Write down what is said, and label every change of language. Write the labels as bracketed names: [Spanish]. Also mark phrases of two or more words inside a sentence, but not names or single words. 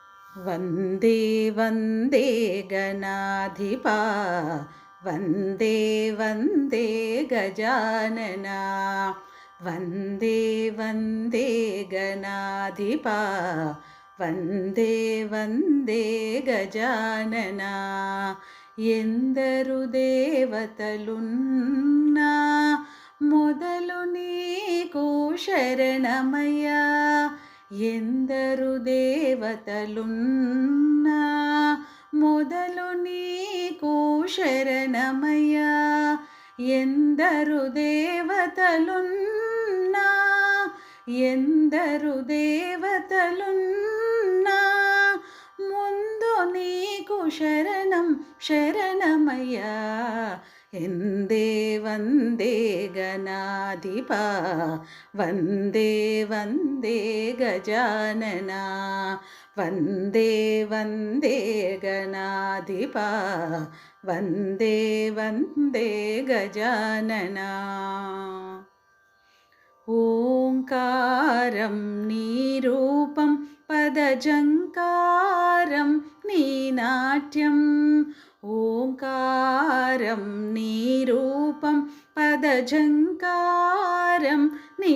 [Sanskrit] वन्दे वन्दे गणाधिपा वन्दे वन्दे गजानना वन्दे वन्दे गणाधिपा वन्दे वन्दे गजानना [Telugu] ఎందరు దేవతలున్నా మొదలు నీకు శరణమయ్యా ఎందరు దేవతలున్నా మొదలు నీకు శరణమయ్యా ఎందరు దేవతలున్నా ఎందరు దేవతలున్నా ముందు నీకు శరణం శరణమయ్యా [Sanskrit] ಎಂದೇ ವಂದೇ ಗಣಾಧಿಪ ವಂದೇ ವಂದೇ ಗಜಾನನ ವಂದೇ ವಂದೇ ಗಣಾಧಿಪ ವಂದೇ ವಂದೇ ಗಜಾನನ [Telugu] ఓంకారం నీ రూపం పదజంకారం నీ నాట్యం ఓంకారం నీ రూపం పదజంకారం నీ